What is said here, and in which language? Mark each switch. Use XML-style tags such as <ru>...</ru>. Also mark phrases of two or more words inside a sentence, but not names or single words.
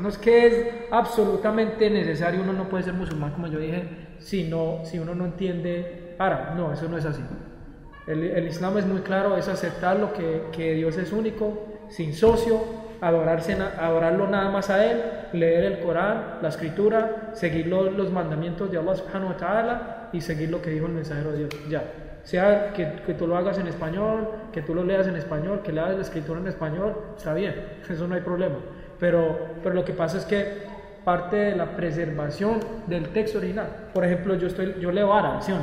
<es>No es que es absolutamente necesario, uno no puede ser musulmán, como yo dije, si uno no entiende árabe. No, eso no es así. El Islam es muy claro, es aceptar lo que Dios es único, sin socio, adorarlo nada más a Él, leer el Corán, la escritura, seguir los mandamientos de</es> <ar>الله سبحانه وتعالى</ar> <es>y seguir lo que dijo el mensajero de Dios. Ya, sea que tú lo hagas en español, que tú lo leas en español, que leas la escritura en español, está bien, eso no hay problema. Pero lo que pasa es que parte de la preservación del texto original, por ejemplo, yo leo árabe, ¿sí o no?</es>